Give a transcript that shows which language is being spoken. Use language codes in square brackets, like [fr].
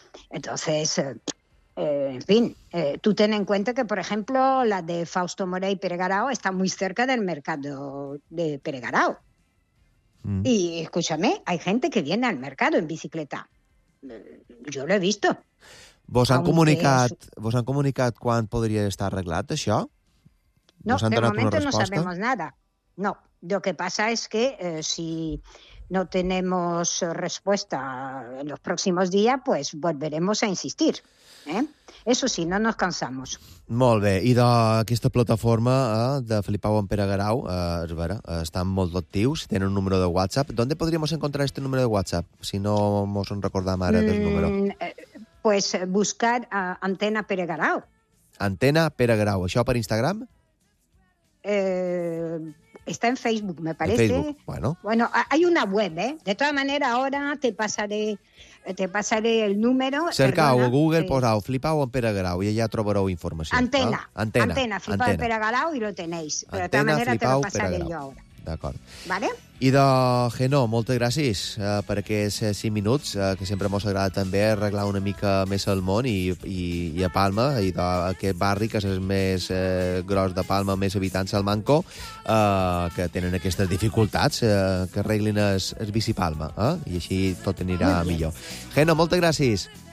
[es] Entonces, en fin, tú ten en cuenta que, por ejemplo, la de Fausto Morell y Peregarao está muy cerca del mercado de Peregarao. Y escúchame, hay gente que viene al mercado en bicicleta. [ca] Jo l'he vist. Vos han comunicat quan podria estar arreglat això? [es] No, de moment no sabemos nada. No, lo que pasa es que si no tenemos respuesta en los próximos días, pues volveremos a insistir. Eso sí, no nos cansamos. [ca] Molt bé. Idò, aquesta plataforma de Filipau en Pere Garau, és vera, estan molt actius, tenen un número de WhatsApp. D'on podríem encontrar aquest número de WhatsApp, si no mos en recordam ara del número? [es] Pues buscar Antena Pere Garau. [ca] Antena Pere Garau. Això per Instagram? [es] Está en Facebook, me parece. En Facebook, bueno. Bueno, hay una web, ¿eh? De todas maneras, ahora te pasaré el número. Cercao, perdona, Google, posao, Flipao en Pere Garau y allá [ca] trobareu [es] información. Antena. ¿Ah? Antena. Flipao en Pere Garau y lo tenéis. Pero de todas maneras, te lo pasaré Pere Garau. Yo ahora. [ca] D'acord. [es] Vale. [ca] Idò, Genó, moltes gràcies per aquests 5 minuts, que sempre mos agrada també arreglar una mica més el món i a Palma, i aquest barri que és el més gros de Palma, més habitants al Manco, que tenen aquestes dificultats, que arreglin el bici Palma, i així tot anirà millor. Genó, moltes gràcies.